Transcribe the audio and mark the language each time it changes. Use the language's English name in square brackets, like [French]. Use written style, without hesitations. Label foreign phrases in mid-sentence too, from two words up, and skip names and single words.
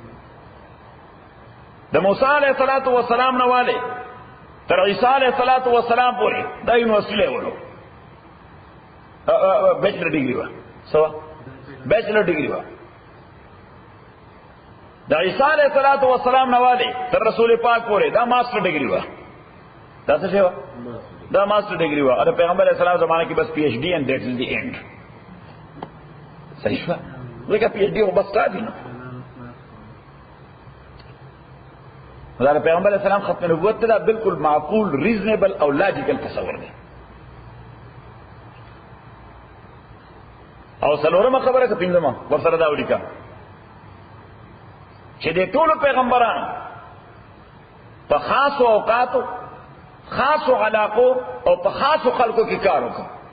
[Pashto] د موسی علیه السلام نه والے تر عیسی علیه السلام پورې دا [English] university level bachelor degree [Pashto] و. سوا [English] bachelor degree [Pashto] و. د عیسی علیه السلام نه والے تر رسول پاک پورې دا [English] master degree [Pashto] و. دا څه شی و؟ دا [English] master degree [Pashto] و. او پیغمبر علیه السلام زمانه کې بس [English] PhD and that is the end. [Pashto] صحیح شو لکه پی ایچ ډی خو بس کافي نه. دا پیغمبر علیه السلام ختم نبوت ته دا بالکل معقول ریزنیبل او لاجیکل تصور دی. او څلورمه خبره که پنځمه ورسره دا ولیکه چې د ټولو پیغمبرانو په خاصو اوقاتو خاصو علاقو او په خاصو خلقو کې کار وکړ.